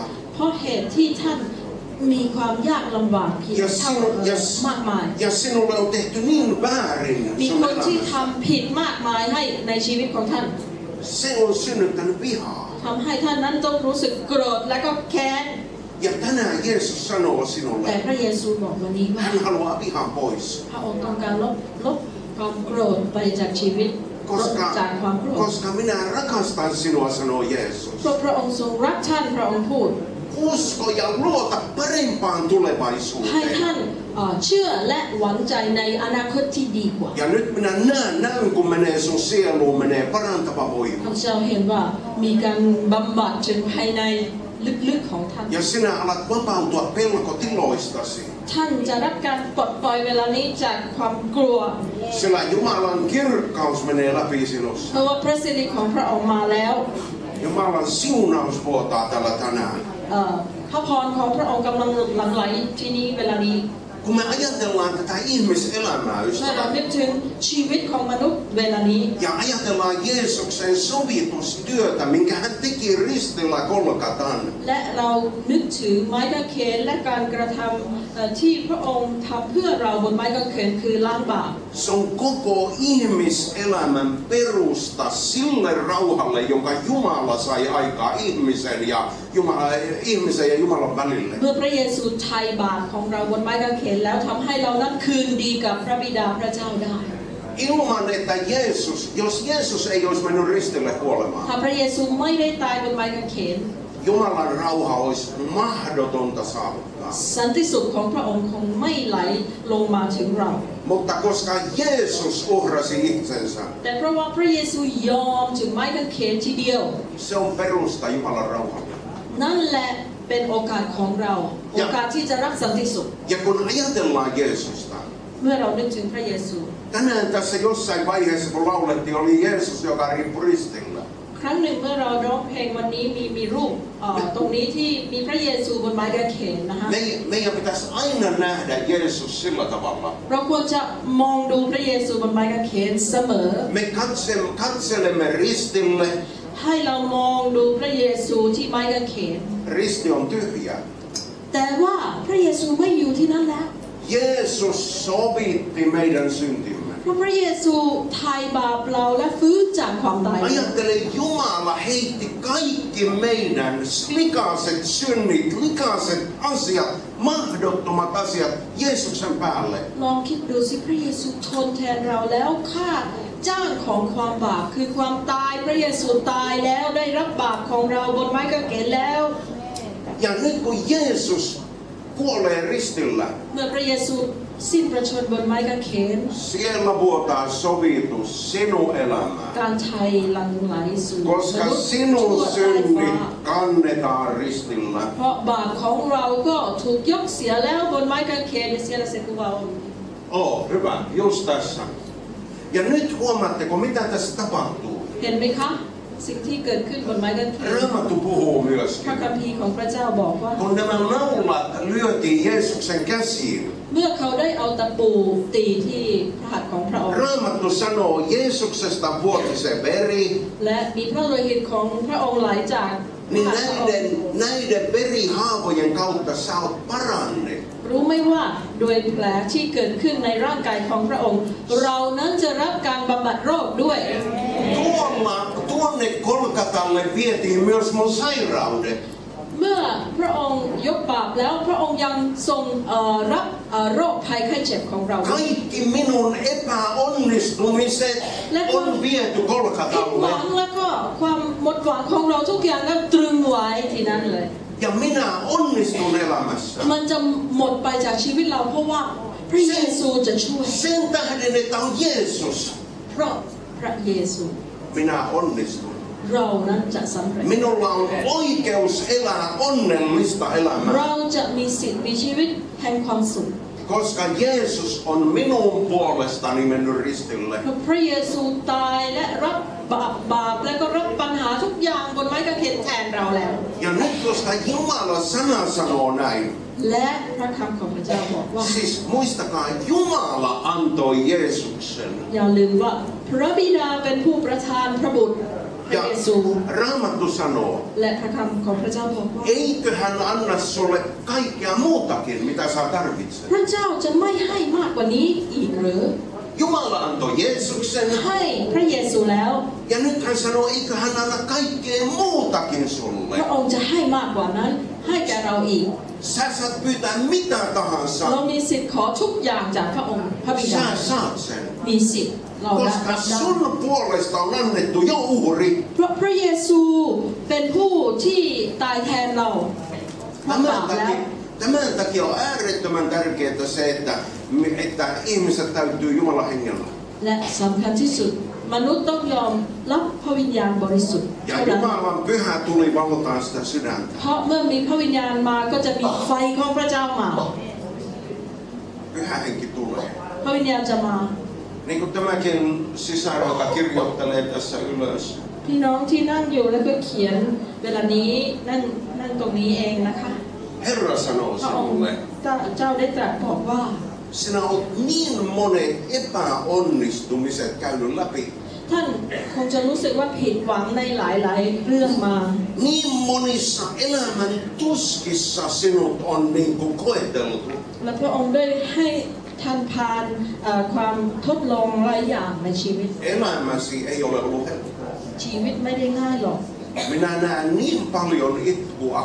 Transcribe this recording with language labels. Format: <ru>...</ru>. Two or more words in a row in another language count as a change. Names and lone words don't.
<th>เพราะเหตุที่ท่านมีความยากลำบากเพียงเท่ามากมาย</th> <fi>Ja sinulle on tehty niin väärin</fi> <th>มี</th> <fi>sun</fi> <th>คนที่</th> <fi>elämässä.</fi> <th>ทำผิดมากมายให้ในชีวิตของท่าน</th> <fi>Se on synnyttänyt vihaa.</fi> <th>ทำให้ท่านนั้นต้องรู้สึกโกรธและก็แค้น</th> <fi>Ja tänään Jeesus sanoo</fi> <th>แต่</th> <fi>sinulle,</fi> <th>พระเยซูบอกวันนี้ว่า</th> <fi>hän haluaa vihan pois.</fi> <th>พระองค์ต้องการลบความโกรธไปจากชีวิตลบจากความโกรธ</th> <fi>Koska minä rakastan sinua, sanoo</fi> <th>เพ</th> <fi>Jeesus.</fi> <th>ราะพระองค์ทรงรักท่านพระองค์พูด</th> <fi>Usko ja luota parempaan</fi> <th>ให้</th> <fi>tulevaisuuteen.</fi> <th>ท่านเชื่อและหวังใจในอนาคตที่ดีกว่า</th> <fi>Ja nyt minä näen, kun menee sun sieluun, menee parantava</fi> <th>ข้า</th> <fi>voima.</fi> <th>พเจ้าเห็นว่ามีการบำบัดถึงภายในลึกๆของท่าน</th> <fi>Ja sinä alat vapautua pelkotiloistasi.</fi> <th>ท่านจะรับการปลดปล่อยเวลานี้จากความกลัว</th> <fi>Sillä Jumalan kirkkaus menee läpi</fi> <th>เพ</th> <fi>sinussa.</fi> <th>ราะว่าพระสิริของพระองค์มาแล้ว</th> <fi>Jumalan siunaus vuotaa täällä tänään.</fi> <th>พระพรของพระองค์กำลังหลั่งไหลที่นี้เวลานี้</th> <fi>Kun me ajatellaan tätä ihmiselämää,</fi> <th>เมื่อเรา</th> <fi>ystävät,</fi> <th>นึกถึงชีวิตของมนุษย์เวลานี้</th> <fi>ja ajatellaan Jeesuksen sovitustyötä, minkä hän teki ristillä Golgatan,</fi> <th>และเรานึกถึงไม้กางเขนและการกระทำที่พระองค์ทำเพื่อเราบนไม้กางเขนคือล้างบาป</th> <fi>se on koko ihmiselämän perusta sille rauhalle, jonka Jumala sai aikaa ihmisen ja Jumalan välille.</fi> <th>เมื่อพระเยซูไถ่บาปของเราบนไม้กางเขนแล้วทำให้เรานั้นคืนดีกับพระบิดาพระเจ้าได้</th> <fi>Ilman, että jos Jeesus ei olisi mennyt ristille</fi> <th>ถ้า</th> <fi>kuolemaan,</fi> <th>พระเยซูไม่ได้ตายบนไม้กางเขน</th> <fi>Jumalan rauha olisi mahdotonta saavuttaa.</fi> <th>สันติสุขของพระองค์คงไม่ไหลลงมาถึงเรา</th> <fi>Mutta koska Jeesus uhrasi itsensä,</fi> <th>แต่เพราะว่าพระเยซูยอมถึงไม้กางเขนทีเดียว</th> <fi>se on perusta Jumalan rauhalle.</fi> <th>นั่นแหละเป็นโอกาสของเรา โอกาสที่จะรับสันติสุข</th> <fi>Ja kun ajatellaan Jeesusta,</fi> <th>เมื่อเรานึกถึงพระเยซู</th> <fi>tänään tässä jossain vaiheessa kun laulettiin, oli Jeesus, joka riippui ristillä.</fi> <th>ครั้งหนึ่งเมื่อเราร้องเพลงวันนี้มีรูปตรงนี้ที่มีพระเยซูบนไม้กางเขนนะคะ</th> <fi>Meidän pitäisi aina nähdä Jeesus sillä tavalla.</fi> <th>เราควรจะมองดูพระเยซูบนไม้กางเขนเสมอ</th> <fi>Me katselemme ristille.</fi> <th>ให้เรามองดูพระเยซูที่ไม้กางเขน</th> <fi>Risti on tyhjä.</fi> <th>แต่ว่าพระเยซูไม่อยู่ที่นั่นแล้ว</th> <fi>Jeesus sovitti meidän syntimme.</fi> <th>เพราะพระเยซูไถ่บาปเราและฟื้นจากความตาย</th> <fi>Ajattele, Jumala heitti kaikki meidän likaiset synnit, likaiset asiat, mahdottomat asiat Jeesuksen päälle.</fi> <th>ลองคิดดูสิพระเยซูทนแทนเราแล้วค่าจ้างของความบาปคือความตายพระเยซูตายแล้วได้รับบาปของเราบนไม้กางเขนแล้ว</th> <fi>Ja nyt kun Jeesus kuolee ristillä,</fi> <th>เมื่อพระเยซูสิ้นพระชนม์บนไม้กางเขน</th> <fi>siellä vuotaa sovitus sinun elämään.</fi> <th>การไถ่หลั่งไหลสู่</th> <fi>Koska</fi> <th>มนุษย์</th> <fi>sinun</fi> <th>ทั่วใต้ฟ้า</th> <fi>synnit kannetaan ristillä.</fi> <th>เพราะบาปของเราก็ถูกยกเสียแล้วบนไม้กางเขน</th> <fi>ja siellä se kuva on Hyvä, just tässä. Ja nyt huomaatteko, mitä tässä tapahtuu?</fi> <th>เห็นไหมคะสิ่งที่เกิดขึ้นบนไม้กางเขน</th> <fi>Raamattu puhuu</fi> <th>พระ</th> <fi>myöskin.</fi> <th>คัมภีร์ของพระเจ้าบอกว่า</th> <fi>Kun nämä naulat lyötiin Jeesuksen käsiin,</fi> <th>เมื่อเขาได้เอาตะปูตีที่พระหัตถ์ของพระองค์</th> <fi>Raamattu sanoo, Jeesuksesta vuoti se veri,</fi> <th>และมีพระโลหิตของพระองค์ไหลจากพระ</th> <fi>niin</fi> <th>หัตถ์พระองค์</th> <fi>näiden verihaavojen kautta sä oot parannettu.</fi> <th>รู้ไหมว่าโดยแผลที่เกิดขึ้นในร่างกายของพระองค์ เรานั้นจะรับการบำบัดโรคด้วย</th> <fi>Tuonne Golgatalle vietiin myös mun sairaudet.</fi> <th>เมื่อพระองค์ยกบาปแล้วพระองค์ยังทรงรับโรคภัยไข้เจ็บของเรา</th> <fi>Kaikki minun epäonnistumiset on viety</fi> <th>ผิดห</th> <fi>Golgatalle.</fi> <th>วังแล้วก็ความหมดหวังของเราทุกอย่างก็ตรึงไว้ที่นั่นเลย</th> <fi>Ja minä onnistun elämässä.</fi> <th>มันจะหมดไปจากชีวิตเราเพราะว่าพระเยซูจะช่วย</th> <fi>Sen tähden, että on Jeesus,</fi> <th>เพราะพระเยซู</th> <fi>minä onnistun.</fi> <th>เรานั้นจะสำเร็จ</th> <fi>Minulla on oikeus elää onnellista</fi> <th>เรา</th> <fi>elämää,</fi> <th>จะมีสิทธิ์มีชีวิตแห่งความสุข</th> <fi>koska Jeesus on minun puolestani mennyt ristille.</fi> <th>เพราะพระเยซูตายและรับบาปและก็รับปัญหาทุกอย่างบนไม้กางเขนแทนเราแล้ว</th> <fi>Ja nyt koska Jumalan sana sanoo näin,</fi> <th>และพระคำของพระเจ้าบอกว่า</th> <fi>siis muistakaa, Jumala antoi Jeesuksen.</fi> <th>อย่าลืมว่าพระบิดาเป็นผู้ประทานพระบุตรพระ</th> <fi>Ja</fi> <th>เยซู</th> <fi>Raamattu sanoo,</fi> <th>และพระคำของพระเจ้าบอกว่า</th> <fi>eikö hän anna sulle kaikkea muutakin, mitä sä tarvitset?</fi> <th>พระเจ้าจะไม่ให้มากกว่านี้อีกหรือ</th> <fi>Jumala antoi Jeesuksen,</fi> <th>ให้พระเยซูแล้ว</th> <fi>ja nyt hän sanoo, eikö hän anna kaikkea muutakin sulle?</fi> <th>พระองค์จะให้มากกว่านั้นให้แก่เราอีก</th> <fi>Sä saat pyytää mitä</fi> <th>เรา</th> <fi>tahansa,</fi> <th>มีสิทธิ์ขอทุกอย่างจากพระองค์พระบิดา</th> <fi>sä saat sen.</fi> <th>มีสิทธิ์เราได้</th> <fi>Koska sun puolesta on annettu jo uhri.</fi> <th>เพราะพระเยซูเป็นผู้ที่ตายแทนเราเพราะบาปแล้ว</th> <fi>Tämän takia on äärettömän tärkeää se, että ihmiset täytyy Jumalan hengellä.</fi> <th>และสำคัญที่สุดมนุษย์ต้องยอมรับพระวิญญาณบริสุทธิ์</th> <fi>Ja</fi> <th>เท่านั้น</th> <fi>Jumalan pyhä tuli valotaan sitä sydäntä.</fi> <th>เพราะเมื่อมีพระวิญญาณมาก็จะมีไฟของพระเจ้ามา</th> <fi>Pyhä henki tulee.</fi> <th>พระวิญญาณจะมา</th> <fi>Niin kuin tämäkin sisar, joka kirjoittelee tässä ylös.</fi> <th>พี่น้องที่นั่งอยู่แล้วก็เขียนเวลานี้นั่งตรงนี้เองนะคะ</th> <fi>He Herra sanoo</fi> <th>พระองค์</th> <fi>sinulle,</fi> <th>เจ้าได้ตรัสบอกว่า</th> <fi>sinä olet niin monet epäonnistumiset käynyt läpi.</fi> <th>ท่านคงจะรู้สึกว่าผิดหวังในหลายๆเรื่องมา</th> <fi>Niin monissa elämän tuskissa sinut on niin kuin koeteltu.</fi> <th>และพระองค์ได้ให้ท่านผ่านความทดลองหลายอย่างในชีวิต</th> <fi>Elämäsi ei ole ollut helppoa.</fi> <th>ชีวิตไม่ได้ง่ายหรอก</th> <fi>Minä näen niin paljon itkua.</fi>